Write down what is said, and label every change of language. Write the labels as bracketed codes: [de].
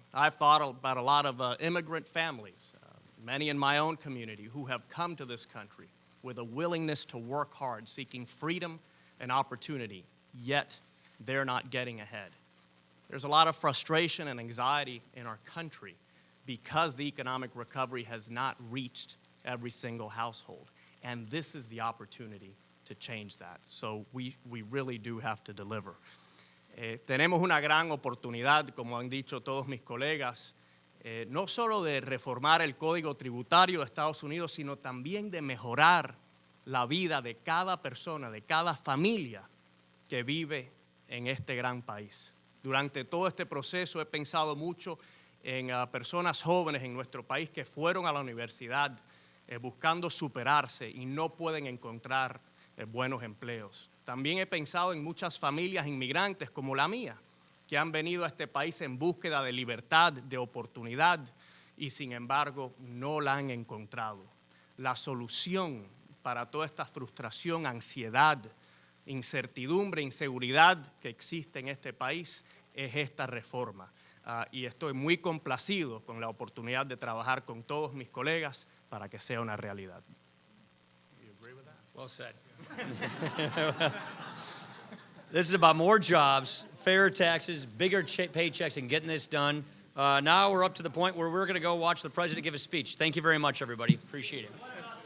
[en] I've thought about a lot of immigrant families, many in my own community, who have come to this country with a willingness to work hard, seeking freedom and opportunity, yet they're not getting ahead. There's a lot of frustration and anxiety in our country because the economic recovery has not reached every single household. And this is the opportunity to change that. So we really do have to deliver. [es] Tenemos una gran oportunidad, como han dicho todos mis colegas, no solo de reformar el Código Tributario de Estados Unidos, sino también de mejorar la vida de cada persona, de cada familia que vive en este gran país. Durante todo este proceso he pensado mucho en personas jóvenes en nuestro país que fueron a la universidad buscando superarse y no pueden encontrar buenos empleos. También he pensado en muchas familias inmigrantes como la mía, que han venido a este país en búsqueda de libertad, de oportunidad, y sin embargo no la han encontrado. La solución para toda esta frustración, ansiedad, incertidumbre, inseguridad que existe en este país es esta reforma. Y estoy muy complacido con la oportunidad de trabajar con todos mis colegas para que sea una realidad. [en] Well said. This is about more jobs, fair taxes, bigger paychecks, and getting this done. Now we're up to the point where we're going to go watch the president give a speech. Thank you very much, everybody. Appreciate it.